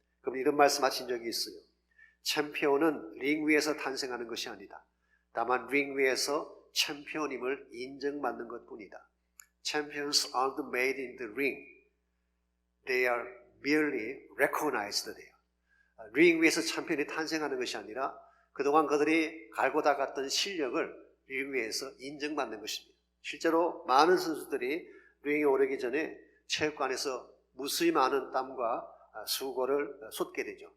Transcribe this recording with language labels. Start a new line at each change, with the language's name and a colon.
Korean: 그럼 이런 말씀 하신 적이 있어요. 챔피언은 링 위에서 탄생하는 것이 아니다. 다만 링 위에서 챔피언임을 인정받는 것뿐이다.
English: Champions aren't made in the ring. They are merely recognized there.
Korean: 링 위에서 챔피언이 탄생하는 것이 아니라 그동안 그들이 갈고 닦았던 실력을 링 위에서 인정받는 것입니다. 실제로 많은 선수들이 링에 오르기 전에 체육관에서 무수히 많은 땀과 수고를 쏟게 되죠.